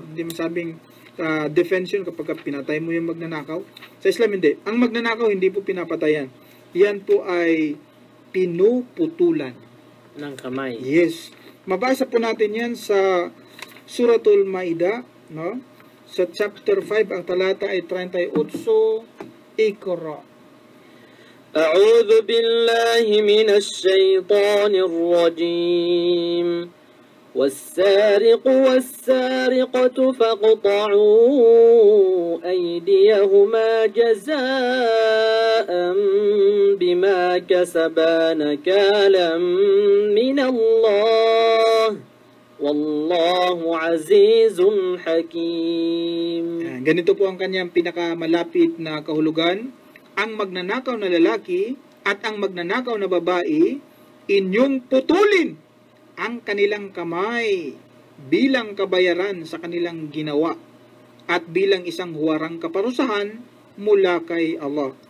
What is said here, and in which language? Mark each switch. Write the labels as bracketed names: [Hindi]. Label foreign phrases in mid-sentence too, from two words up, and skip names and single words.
[Filipino] Hindi mo masabing defense yun kapag pinatay mo yung magnanakaw. Sa Islam, hindi. Ang magnanakaw, hindi po pinapatayan. Yan po ay pinuputulan ng kamay. Yes. Mabasa po natin yan sa Suratul Maida, no? Sa chapter 5, ang talata ay 38, Iqra. [Arabic] أعوذ بالله من الشيطان الرجيم. والسارق والسارقة فاقطعوا أيديهما جزاء بما كسبا نكالا من الله والله عزيز حكيم. [Filipino] Ganito po ang kanyang pinakamalapit na kahulugan. Ang magnanakaw na lalaki at ang magnanakaw na babae, inyong putulin ang kanilang kamay bilang kabayaran sa kanilang ginawa at bilang isang huwarang kaparusahan mula kay Allah.